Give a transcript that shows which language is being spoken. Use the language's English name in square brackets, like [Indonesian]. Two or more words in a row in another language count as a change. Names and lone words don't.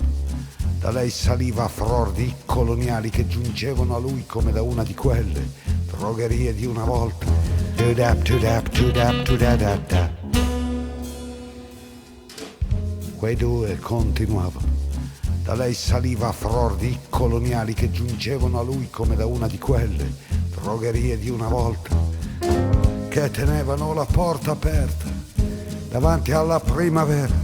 [Italian] Da lei saliva a fror di coloniali che giungevano a lui come da una di quelle drogherie di una volta. Do-dap-do-dap-do-dap-do-da-da-da. Quei due continuavano. Da lei saliva a fror di coloniali che giungevano a lui come da una di quelle drogherie di una volta, che tenevano la porta aperta davanti alla primavera.